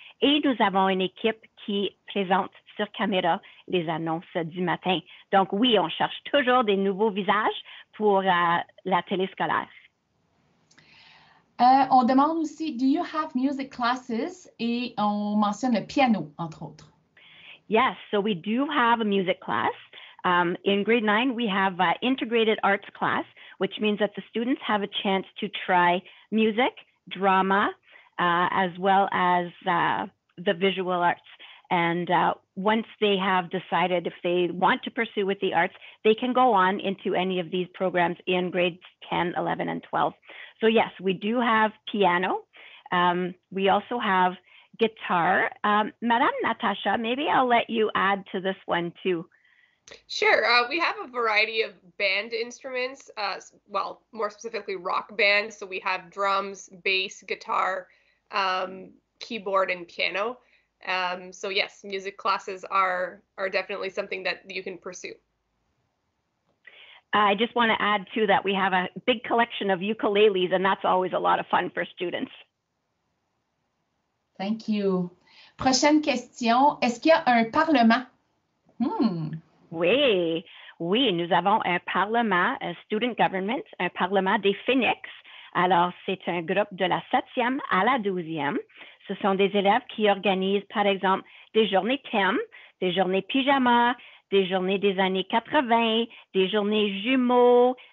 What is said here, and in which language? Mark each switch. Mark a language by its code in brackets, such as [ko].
[fr] Et nous avons une équipe qui présente sur caméra les annonces du matin. Donc, oui, on cherche toujours des nouveaux visages pour la téléscolaire. On demande aussi, [en] do you have music classes? [fr] Et on mentionne le piano, entre autres. [en] Yes, so we do have a music class. In grade 9, we have an integrated arts class, which means that the students have a chance to try music, drama, as well as the visual arts. And once they have decided if they want to pursue with the arts, they can go on into any of these programs in grades 10, 11, and 12. So yes, we do have piano. We also have guitar. Madame Natasha, maybe I'll let you add to this one too. Sure. We have a variety of band instruments, well, more specifically rock band. So we have drums, bass, guitar, keyboard, and piano. So yes, music classes are definitely something that you can pursue. I just want to add too that we have a big collection of ukuleles, and that's always a lot of fun for students. Thank you. [fr] Prochaine question. Est-ce qu'il y a un parlement? Oui, nous avons un parlement, un [en] student government, [fr] un parlement des Phoenix. Alors, c'est un groupe de la 7e à la 12e. Ce sont des élèves qui organisent, par exemple, des journées thèmes, des journées pyjama, des journées des années 80, des journées jumeaux.